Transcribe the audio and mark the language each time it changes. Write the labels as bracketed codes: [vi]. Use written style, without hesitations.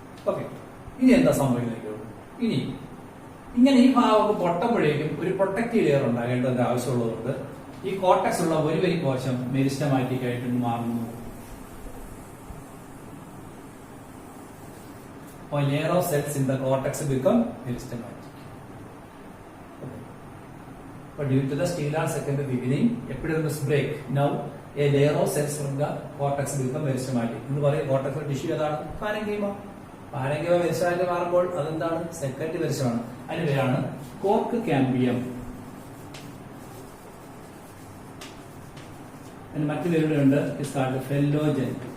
[ml] Okay, ഇനി എന്താ സംഭവിക്കുന്നത്? ഇനി ഇങ്ങനെ ഈ ഭാഗമൊക്കെ പൊട്ടുമ്പോഴേക്കും ഒരു പ്രൊട്ടക്റ്റീവ് ലെയർ ഉണ്ടാകേണ്ടതിന്റെ ആവശ്യമുള്ളതുകൊണ്ട് ഈ കോർട്ടക്സ് ഉള്ള ഒരു വരി കോശം മെരിസ്റ്റമാറ്റിക് ആയിട്ട് മാറുന്നു. [en] A layer of cells in the cortex become meristematic. Okay. But due to the stellar secondary beginning, epidermis break. Now a layer of cells from the cortex become meristematic. [ml] എന്ന് പറയും cortex tissue ഏതാണ്? പാരങ്കീമ. പാരങ്കീമ meristematic മാറുമ്പോൾ അതെന്താണ്? Secondary മെരിസ്റ്റമാണ്. അതിന് പേരാണ് cork cambium. മറ്റു പേരുണ്ട്. [en] is called [ml] phellogen.